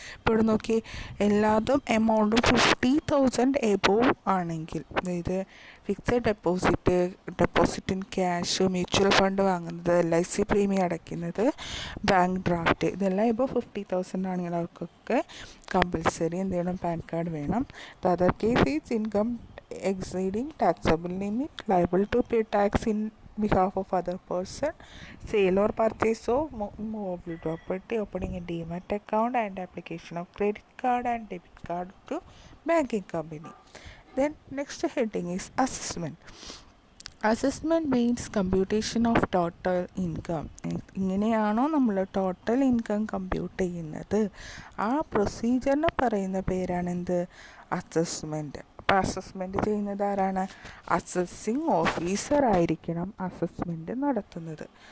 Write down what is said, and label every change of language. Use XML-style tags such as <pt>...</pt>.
<ml>ഇപ്പോൾ ഇവിടെ നോക്കി എല്ലാതും എമൗണ്ടും 50,000 എബോവ് ആണെങ്കിൽ, അതായത് fixed deposit in cash, mutual fund വാങ്ങുന്നത്, LIC പ്രീമിയം അടയ്ക്കുന്നത്, ബാങ്ക് ഡ്രാഫ്റ്റ്, ഇതെല്ലാം ഇപ്പോൾ 50,000 ആണെങ്കിൽ അവർക്കൊക്കെ കമ്പൽസറി എന്ത് ചെയ്യണം? പാൻ കാർഡ് വേണം.</ml> <en>The other case is income exceeding taxable limit, liable to pay tax in behalf of other person, sale or purchase of movable property, opening a demat account and application of credit card and debit card to banking company. Then next heading is assessment. Assessment means computation of total income.</en> <ml>ഇങ്ങനെയാണോ നമ്മൾ total income compute ചെയ്യുന്നത്, ആ പ്രൊസീജിയറിന് പറയുന്ന പേരാണ് എന്ത്? Assessment. അപ്പോൾ assessment ചെയ്യുന്നത് ആരാണ്? അസസ്സിങ് ഓഫീസർ ആയിരിക്കണം അസസ്മെൻറ്റ് നടത്തുന്നത്.</ml>